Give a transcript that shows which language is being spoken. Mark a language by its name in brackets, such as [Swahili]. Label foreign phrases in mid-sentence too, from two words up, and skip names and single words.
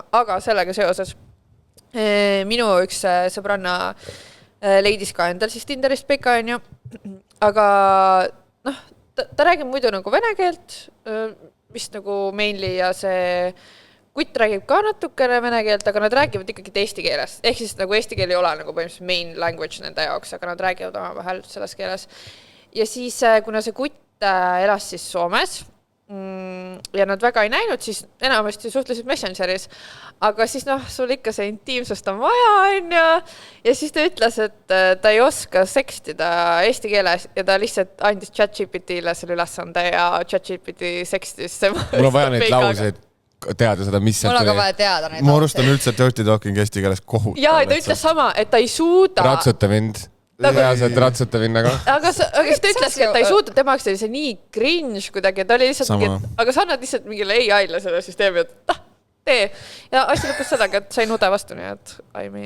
[Estonian] Aga sellega seoses minu üks sõbranna leidis ka endal siis Tinderist peka, on ju. Aga noh, ta räägib muidu nagu vene keelt, vist nagu [English] mainly [Estonian] ja see kutt räägib ka natukene vene keelt, aga nad räägivad ikkagi eesti keeles. Ehk siis nagu eesti keel ei ole nagu põhimõtteliselt [English] main language [Estonian] nende jaoks, aga nad räägivad omavahel selles keeles. Ja siis, kuna see kutt elas siis Soomes ja nad väga ei näinud, siis enamasti suhtlesid Messengeris. Aga siis sul ikka see intiimsust on vaja, on ja siis ta ütles, et ta ei oska sekstida eesti keeles ja ta lihtsalt andis ChatGPT-le selle ülesande ja ChatGPT sekstis. Mul on vaja neid lauseid teada seda, mis mul on ka vaja teada neid lauseid. Ma arustan üldse [English] dirty talking [Estonian] eesti keeles kohut. Ja ta ütles sama, et ta ei suuda. Ratsuta mind. Reaalselt ratsuta minnaga. Aga siis ta ütleski, et ta ei suuda, temaks oli see nii cringe kuidagi, ta oli lihtsalt mingi, aga sa annad lihtsalt mingile AI-le selle süsteemi, et tee. Ja asi lõpus sellega, et sain ude vastu, nii et [English] I mean.